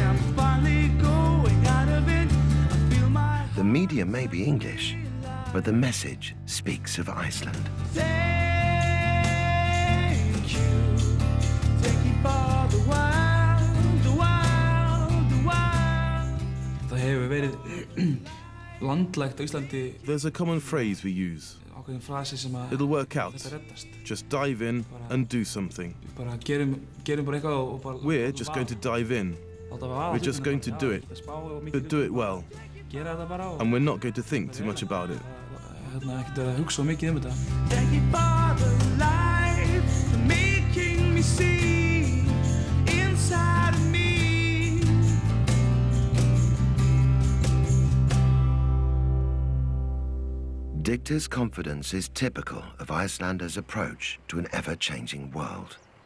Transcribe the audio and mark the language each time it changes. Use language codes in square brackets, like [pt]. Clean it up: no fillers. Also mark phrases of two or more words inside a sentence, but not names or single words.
[en] I'm finally going out of it. I feel my The media may be English, but the message speaks of Iceland. Thank you for the world, the world, the world. [is] Það hefur verið landlægt á Íslandi. [en] There's a common phrase we use. [is] Ákveðin frasi sem að [en] It'll work out. [is] þetta reddast. [en] Just dive in and do something. [is] Bara gerum bara eitthvað og bara [en] We're just going to dive in. We're just going to do it, but do it well. [is] Gera þetta bara og [en] And we're not going to think too much about it. [is] ekkert vera að hugsa mikið þetta. [en] Thank you for the light, for making me see inside of me. Dicta's confidence is typical of Icelanders' approach to an ever-changing world.